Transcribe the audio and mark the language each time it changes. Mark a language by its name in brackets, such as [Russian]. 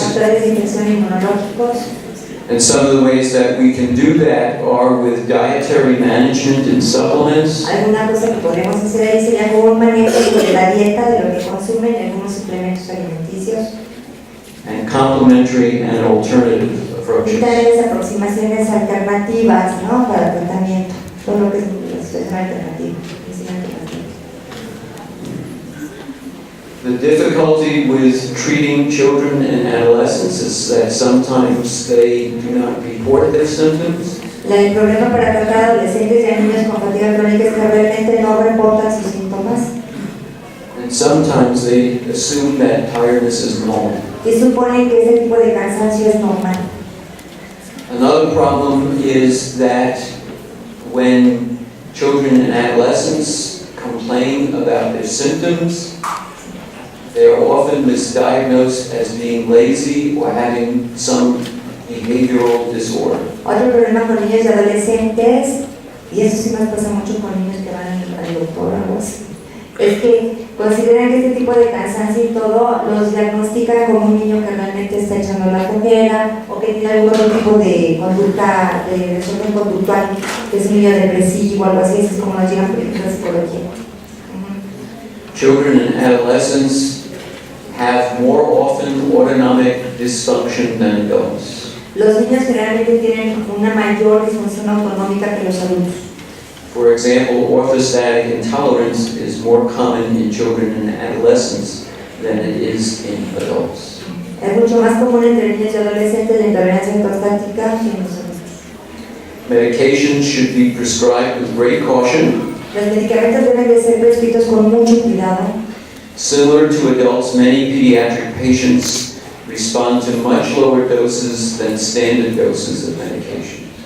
[Spanish] factores de infección inmunológicos. [English] And some of the ways that we can do that are with dietary management and supplements, [Spanish] Alguna cosa que podemos hacer ahí sería como un manejo de la dieta, de lo que consumen, algunos suplementos alimenticios, [English] and complementary and alternative [Spanish] y [English] approaches. [Spanish] también aproximaciones alternativas, ¿no? Para tratamiento, todo lo que es la situación alternativa, medicina alternativa. [English] The difficulty with treating children and adolescents is that sometimes they do not report their symptoms, [Spanish] El problema para tratar a adolescentes y a niños con fatiga crónica es que realmente no reportan sus síntomas [English] and sometimes they assume that tiredness is normal. [Spanish] y suponen que ese tipo de cansancio es normal. [English] Another problem is that when children and adolescents complain about their symptoms, they are often misdiagnosed as being lazy or having some behavioral disorder. [Spanish] Otro problema con niños y adolescentes, y eso sí nos pasa mucho con niños que van al doctor o algo así, es que consideran que este tipo de cansancio y todo los diagnostican como un niño que realmente está echando la flojera o que tiene algún otro tipo de conducta, de desorden conductual, que es un niño depresivo o algo así, así es como nos llegan por ejemplo la psicología. [English] Children and adolescents have more often autonomic dysfunction than adults. [Spanish] Los niños generalmente tienen una mayor disfunción autonómica que los adultos. [English] For example, orthostatic intolerance is more common in children and adolescents than it is in adults. [Spanish] Es mucho más común entre niños y adolescentes la intolerancia ortostática que en los adultos. [English] Medications should be prescribed with great caution. [Spanish] Los medicamentos deben de ser prescritos con mucho cuidado. [English] Similar to adults, many pediatric patients respond to much lower doses than standard doses of medication.